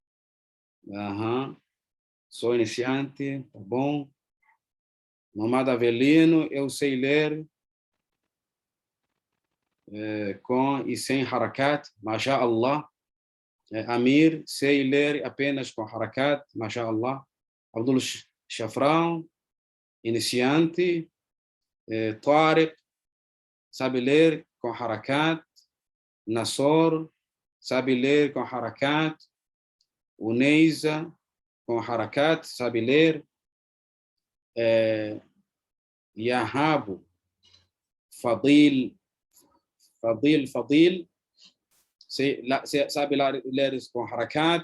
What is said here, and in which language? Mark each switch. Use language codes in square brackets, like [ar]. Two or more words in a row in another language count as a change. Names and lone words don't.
[pt] Sou iniciante, tá bom. Muhammad Avelino, eu sei ler com e sem harakat, [ar] ما شاء الله. [pt] Amir, sei ler apenas com harakat, [ar] ما شاء الله. [pt] Abdul Shafran, iniciante. Tariq, sabe ler com harakat. Nassor, sabe ler com harakat. Uneiza, com harakat, sabe ler. Yahabu, Fadil, sabe ler com harakat.